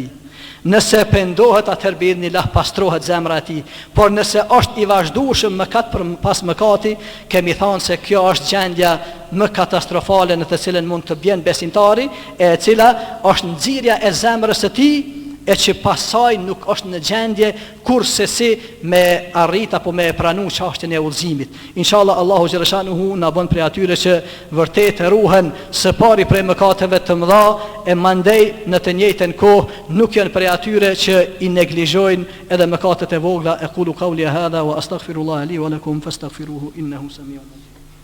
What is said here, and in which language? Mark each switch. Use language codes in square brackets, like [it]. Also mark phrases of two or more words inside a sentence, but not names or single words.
[sq] Nëse pendohet atëherë biidhnillah pastrohet zemra e tij, por nëse është I vazhdueshëm mëkat për pas mëkati, kemi thënë se kjo është gjendja më katastrofale në të cilën mund të bjen besimtari, e cila është nxirja e zemrës së tij, e që pasaj nuk është në gjendje kurse si me arrit apo me pranu çështjen e udhëzimit. Inshallah [ar] الله جل شأنه [sq] na bën prej atyre që vërtet ruhen së pari prej mëkateve të mëdha e mandej në të njëjtën kohë nuk janë prej atyre që i neglizhojnë edhe mëkatet e vogla. [ar] أقول قولي هذا وأستغفر الله لي ولكم فاستغفروه إنه سميع عليم.